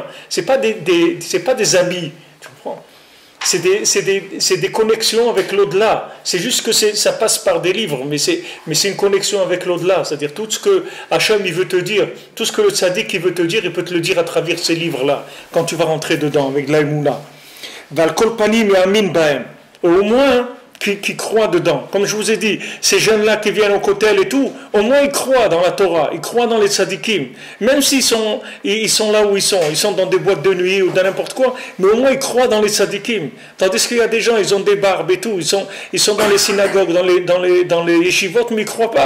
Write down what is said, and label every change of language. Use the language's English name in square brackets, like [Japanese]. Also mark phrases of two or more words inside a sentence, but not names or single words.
[French] Ce n'est pas des amis, tu comprends? C'est des connexions avec l'au-delà. C'est juste que ça passe par des livres, mais c'est une connexion avec l'au-delà. C'est-à-dire tout ce que Hachem il veut te dire, tout ce que le tzaddik il veut te dire, il peut te le dire à travers ces livres-là, quand tu vas rentrer dedans avec l'aïmouna. [Hebrew] ועל כל פנים מאמינים בהם. [French] Au moins, qui croient dedans. Comme je vous ai dit, ces jeunes-là qui viennent au kotel et tout, au moins ils croient dans la Torah, ils croient dans les tzadikim. Même s'ils sont là où ils sont dans des boîtes de nuit ou dans n'importe quoi, mais au moins ils croient dans les tzadikim. Tandis qu'il y a des gens, ils ont des barbes et tout, ils sont dans les synagogues, dans les yeshivot, mais ils ne croient pas.